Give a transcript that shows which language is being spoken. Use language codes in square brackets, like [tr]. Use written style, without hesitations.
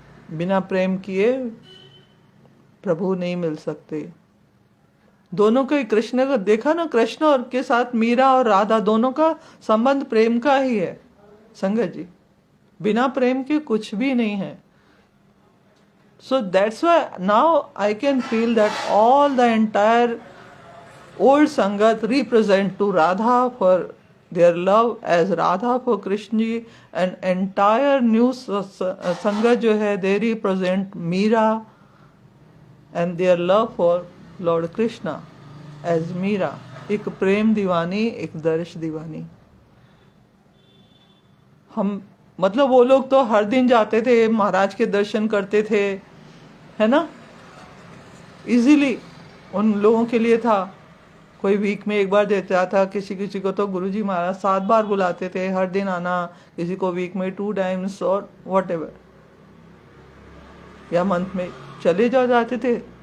[hi] बिना प्रेम किए प्रभु नहीं मिल सकते। दोनों का, कृष्ण का देखा ना, कृष्ण और के साथ मीरा और राधा, दोनों का संबंध प्रेम का ही है। संगत जी, बिना प्रेम के कुछ भी नहीं है. [en] So that's why now I can feel that all the entire old Sangat represent to Radha for their love as Radha for Krishna ji, and entire new Sangat [hi] जो है [en] they represent Meera and their love for Lord Krishna as Meera. [hi] एक प्रेम दीवानी, एक दर्श दीवानी. हम मतलब वो लोग तो हर दिन जाते थे, महाराज के दर्शन करते थे, है ना, इजीली उन लोगों के लिए था. कोई वीक में एक बार देता था, किसी किसी को तो गुरुजी महाराज 7 बार बुलाते थे, हर दिन आना, किसी को वीक में 2 टाइम्स और व्हाटएवर, या मंथ में चले जाते थे.